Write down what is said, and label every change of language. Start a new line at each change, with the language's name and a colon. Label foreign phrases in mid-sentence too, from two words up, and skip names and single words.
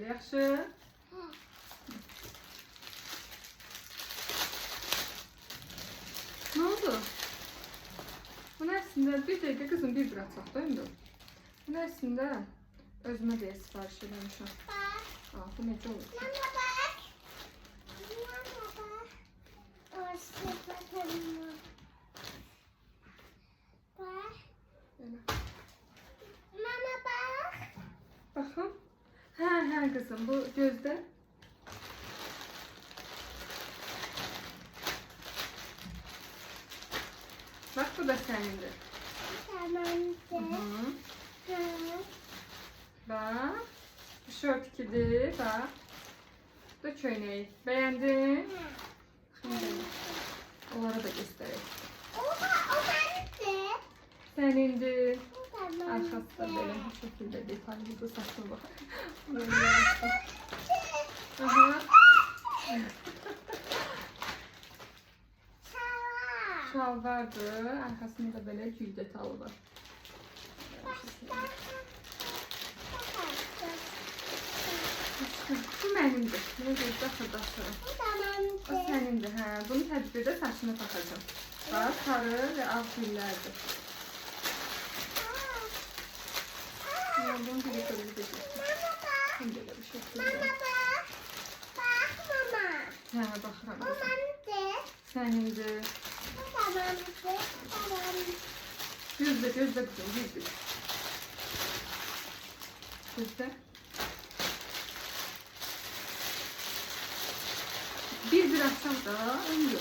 Azerbaijani: Yaxşı. Ne oldu? Bu əslində bir dəqiqə qızım bir açaq da indi. Bu əslində özümə deyə sifariş eləmişəm.
Turkish: Bak.
Azerbaijani: Bu necə olur?
Turkish: Mama bak. Mama bak. Orası bakalım. Bak.
Azerbaijani: Belə.
Turkish: Mama bak.
Azerbaijani: Baxın. Hə qızım, bu gözdə. Bax, bu da sənindir. Tamamdır. Hı. Bax. Bu şort 2'dir. Bax. Bu da köynəyi. Bəyəndin?
Turkish: Şimdi onlara da göstərək. O bende.
Azerbaijani: Sənindir. Tamam.
Turkish: Arkası da böyle bu şekilde detaylı da saçma bak. Böyle yaptım. Aha. Şal vardı. Arkasında da böyle gül detaylı var.
Azerbaijani: Bu mənimdir. Ne deyir? Daxır. O sənindir. Hə. Bunu tədbirdə saçına taxacağım. Bax, sarı və ağ güllərdir.
Turkish: Bunu bir kırmızı geçirsin. Şimdi de bir şekilde. Ha,
Azerbaijani: baxıram. Sənindir. Gözlə qızım, gözlə. Gözlə. Bir açaq da, ömrüm.